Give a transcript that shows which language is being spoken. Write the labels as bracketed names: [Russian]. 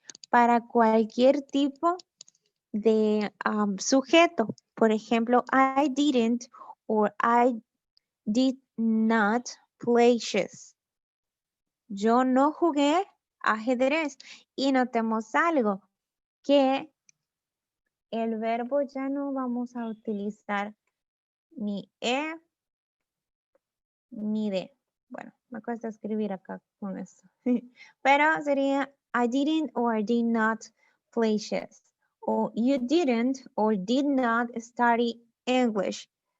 [Spanish] Para cualquier tipo de sujeto. Por ejemplo, [English] I didn't or I did not play chess. [Spanish] Yo no jugué ajedrez. Y notemos algo, que el verbo ya no vamos a utilizar ni ni de. Bueno, me cuesta escribir acá con esto. Pero sería [English] I didn't or I did not play chess. O you didn't or did not study English.